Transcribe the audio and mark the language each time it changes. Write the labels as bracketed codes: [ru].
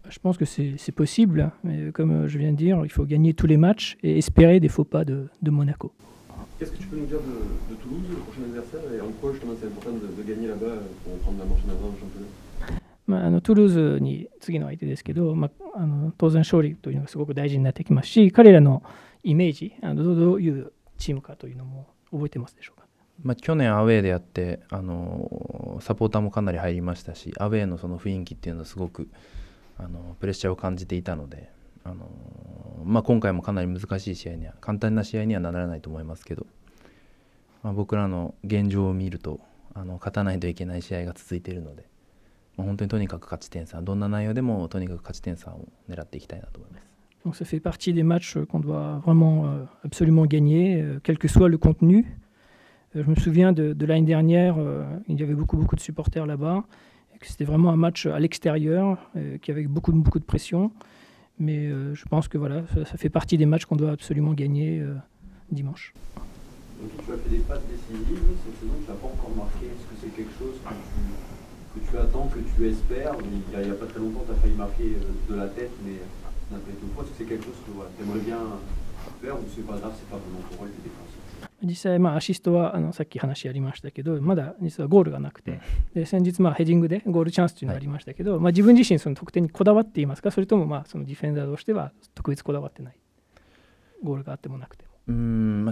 [fr] Je pense que c'est possible, mais comme je viens de dire, il faut gagner tous les matchs et espérer des faux pas de Monaco. Qu'est-ce que tu peux nous dire de Toulouse, le prochain adversaire, et en quoi justement c'est important de gagner là-bas pour prendre la marche en avant au championnat? [ja] トゥルーズに次の相手ですけど、当然勝利というのがすごく大事になってきますし、彼らのイメージ、どういうチームかというのも覚えてますでしょうか？去年アウェーでやってサポーターもかなり入りましたし、アウェーのその雰囲気っていうのはすごくプレッシャーを感じていたので、今回もかなり難しい試合には簡単な試合にはならないと思いますけど、僕らの現状を見ると勝たないといけない試合が続いているので、本当にとにかく勝ち点3、どんな内容でもとにかく勝ち点3を狙っていきたいなと思います。 [fr] Donc ça fait partie des matchs qu'on doit vraiment absolument gagner, quel que soit le contenu. Je me souviens de l'année dernière, il y avait beaucoup de supporters là-bas, et que c'était vraiment un match à l'extérieur, qui avait beaucoup de pression. Mais je pense que voilà, ça fait partie des matchs qu'on doit absolument gagner dimanche. Donc tu as fait des passes décisives, cette saison tu n'as pas encore marqué. Est-ce que c'est quelque chose que tu attends, que tu espères? Il n'y a pas très longtemps tu as failli marquer de la tête, mais ça n'a pas été au point. Est-ce que c'est quelque chose que tu aimerais bien faire ou c'est pas grave, c'est pas vraiment ton rôle, tu es défensif? [ja] 実際、アシストはさっき話ありましたけど、まだ実はゴールがなくて、で先日ヘディングでゴールチャンスというのがありましたけど、自分自身その得点にこだわっていますか、それともそのディフェンダーとしては特別こだわってない、ゴールがあってもなくても。